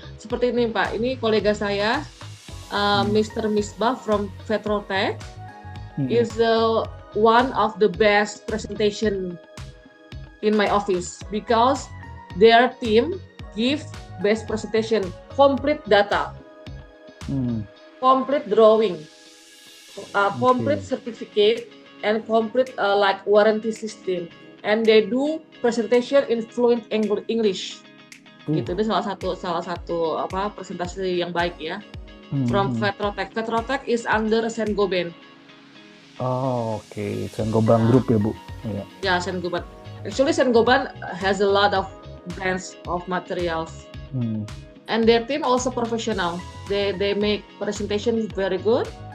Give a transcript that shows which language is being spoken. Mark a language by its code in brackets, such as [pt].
[id] Seperti ini Pak, ini kolega saya, Mr. [en] Misbah from Vetrotech, is one of the best presentation in my office because their team give best presentation, complete data, complete drawing, complete certificate, and complete like warranty system. And they do presentation in fluent English. [id] Gitu. Itu salah satu presentasi yang baik ya. [en] From Vetrotech. Vetrotech is under Saint-Gobain. [id] Oh, oke. Saint-Gobain Group ya Bu. Ya. Ya, Saint-Gobain. [en] Actually Saint-Gobain has a lot of brands of materials. And their team also professional. They make presentation very good.